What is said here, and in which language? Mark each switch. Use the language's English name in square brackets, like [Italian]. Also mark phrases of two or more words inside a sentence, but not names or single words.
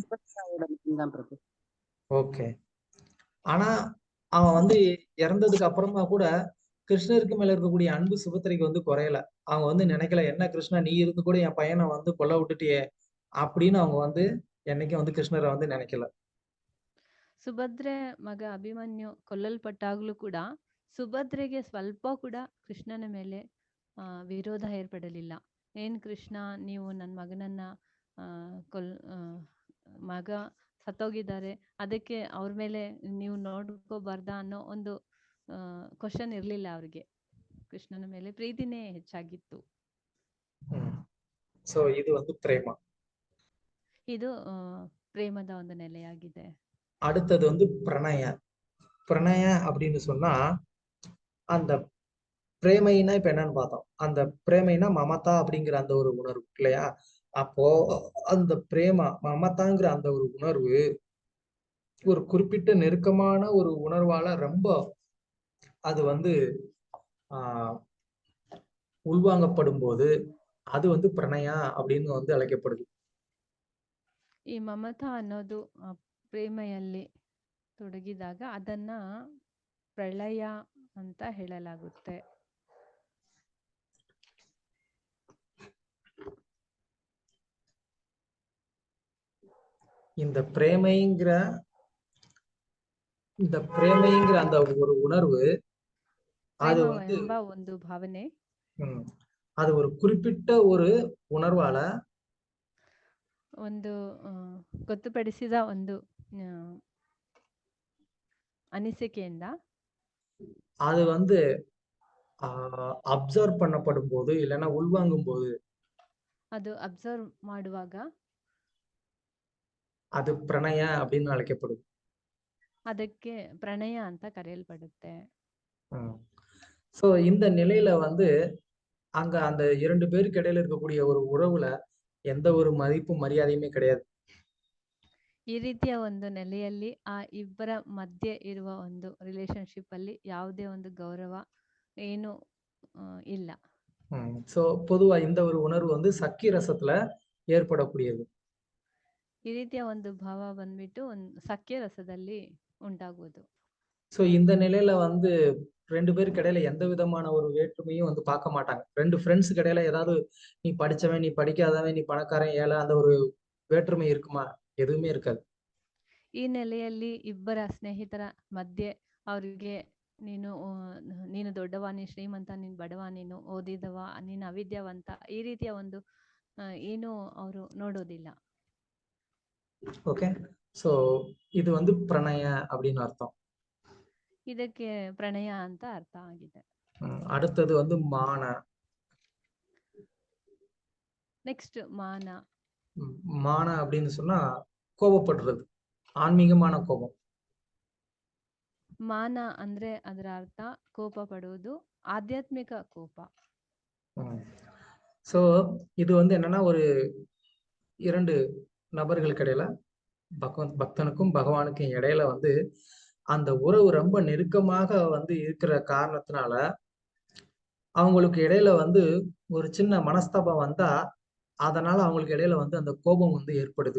[Tamil] சுபத்ராவோட மகன்தான் பிரபு. ஓகே. ஆனா அவன் வந்து இறந்ததுக்கு அப்புறமா கூட கிருஷ்ணருக்கு மேல இருக்கக்கூடிய அன்பு சுபத்திரைக்கு வந்து குறையல. அவங்க வந்து நினைக்கல, என்ன கிருஷ்ணா நீ இருந்து கூட என் பையனை வந்து கொல்ல விட்டுட்டியே அப்படின்னு அவங்க வந்து என்னைக்கும் வந்து கிருஷ்ணரை வந்து நினைக்கல. [Kannada] ಸುಭದ್ರೆ ಮಗ ಅಭಿಮನ್ಯು ಕೊಲ್ಲಲ್ಪಟ್ಟಾಗ್ಲೂ ಕೂಡ ಸುಭದ್ರೆಗೆ ಸ್ವಲ್ಪ ಕೂಡ ಕೃಷ್ಣನ ಮೇಲೆ ವಿರೋಧ ಏರ್ಪಡಲಿಲ್ಲ. ಏನ್ ಕೃಷ್ಣ, ನೀವು ನನ್ನ ಮಗನನ್ನ ಮಗ ಸತ್ತೋಗಿದ್ದಾರೆ, ಅದಕ್ಕೆ ಅವ್ರ ಮೇಲೆ ನೀವು ನೋಡ್ಕೋಬಾರ್ದಾ ಅನ್ನೋ ಒಂದು ಕ್ವಶನ್ ಇರ್ಲಿಲ್ಲ ಅವ್ರಿಗೆ. ಕೃಷ್ಣನ ಮೇಲೆ ಪ್ರೀತಿನೇ ಹೆಚ್ಚಾಗಿತ್ತು. ಸೊ ಇದು ಒಂದು ಪ್ರೇಮ. ಇದು ಪ್ರೇಮದ ಒಂದು ನೆಲೆಯಾಗಿದೆ. [Tamil] அடுத்தது வந்து பிரணய. பிரணய அப்படின்னு சொன்னா அந்த பிரேமைனா இப்ப என்னன்னு பார்த்தோம். அந்த பிரேமைனா மமதா அப்படிங்கிற அந்த ஒரு உணர்வு இல்லையா? அப்போ அந்த பிரேமா மமதாங்கிற அந்த ஒரு உணர்வு ஒரு குறிப்பிட்ட நெருக்கமான ஒரு உணர்வால ரொம்ப அது வந்து உள்வாங்கப்படும் போது அது வந்து பிரணயா அப்படின்னு வந்து அழைக்கப்படுது. [Kannada] ಈ ಮಮತಾ ಅನ್ನೋದು ಪ್ರೇಮೆಯಲ್ಲಿ ತೊಡಗಿದಾಗ ಅದನ್ನ ಪ್ರಳಯ ಅಂತ ಹೇಳಲಾಗುತ್ತೆ. [Tamil] இந்த பிரேமைங்கிற அந்த ஒரு உணர்வு அது வந்து [Kannada] ಎಂಬ ಒಂದು ಭಾವನೆ [Tamil] அது ஒரு குறிப்பிட்ட ஒரு உணர்வால [Kannada] ಒಂದು ಗೊತ್ತುಪಡಿಸಿದ ಒಂದು ಅನಿಸಿಕೆಯಿಂದ [Tamil] அது வந்து அப்சர்வ் பண்ணப்படும் போது இல்லைன்னா உள்வாங்கும் போது [Kannada] ಅದು ಅಬ್ಸರ್ವ್ ಮಾಡುವಾಗ [Tamil] அது பிரணய அப்படின்னு அழைக்கப்படுது. [Kannada] ಅದಕ್ಕೆ ಪ್ರಣಯ ಅಂತ ಕರೆಯಲ್ಪಡುತ್ತೆ. [Tamil] சோ இந்த நிலையில வந்து அங்க அந்த இரண்டு பேருக்கு இடையில இருக்கக்கூடிய ஒரு உறவுல எந்த ஒரு மதிப்பும் மரியாதையுமே கிடையாது. [Kannada] ಈ ರೀತಿಯ ಒಂದು ನೆಲೆಯಲ್ಲಿ ಆ ಇಬ್ಬರ ಮಧ್ಯೆ ಇರುವ ಒಂದು ರಿಲೇಶನ್ಶಿಪ್ ಅಲ್ಲಿ ಯಾವುದೇ ಒಂದು ಗೌರವ ಏನು ಇಲ್ಲ. [Tamil] சோ பொதுவா இந்த ஒரு உணர்வு வந்து சக்கிய ரசத்துல ஏற்படக்கூடியது. [Kannada] ಈ ರೀತಿಯ ಒಂದು ಭಾವ ಬಂದ್ಬಿಟ್ಟು ಒಂದು ಸಖ್ಯ ರಸದಲ್ಲಿ ಉಂಟಾಗುವುದು. [Tamil] சோ இந்த நிலையில வந்து ரெண்டு பேருக்கு இடையில எந்த விதமான ஒரு வேற்றுமையும் வந்து பார்க்க மாட்டாங்க. ரெண்டு ஃப்ரெண்ட்ஸுக்கு இடையில ஏதாவது நீ படிச்சவன் நீ படிக்காதவன் நீ பணக்காரன் ஏழை அந்த ஒரு வேற்றுமை இருக்குமா? எதுவுமே இருக்காது. [Kannada] ಈ ನೆಲೆಯಲ್ಲಿ ಇಬ್ಬರ ಸ್ನೇಹಿತರ ಮಧ್ಯೆ ಅವರಿಗೆ ನೀನು ದೊಡ್ಡವ, ನೀನು ಶ್ರೀಮಂತ, ನೀನು ಬಡವ, ನೀನು ಓದಿದವ, ನೀನು ಅವಿದ್ಯಾವಂತ, ಈ ರೀತಿಯ ಒಂದು ಏನು ಅವರು ನೋಡೋದಿಲ್ಲ. [Tamil] ஓகே. சோ இது வந்து பிரணய அப்படின்னு அர்த்தம். [Kannada] ಇದಕ್ಕೆ ಪ್ರಣಯ ಅಂತ ಅರ್ಥ ಆಗಿದೆ. [Tamil] அடுத்தது வந்து மான. [Kannada] ನೆಕ್ಸ್ಟ್ ಮಾನ. [Tamil] மான அப்படின்னு சொன்னா கோபப்படுறது, ஆன்மீகமான கோபம். [Kannada] ಮಾನ ಅಂದ್ರೆ ಅದರ ಅರ್ಥ ಕೋಪ ಪಡುವುದು, ಆಧ್ಯಾತ್ಮಿಕ ಕೋಪ. [Tamil] சோ இது வந்து என்னன்னா ஒரு இரண்டு நபர்களுக்கு இடையில பக்தனுக்கும் பகவானுக்கும் இடையில வந்து அந்த உறவு ரொம்ப நெருக்கமாக வந்து இருக்கிற காரணத்தினால அவங்களுக்கு இடையில வந்து ஒரு சின்ன மனஸ்தாபம் வந்தா அதனால அவங்களுக்கு இடையில வந்து அந்த கோபம் வந்து ஏற்படுது.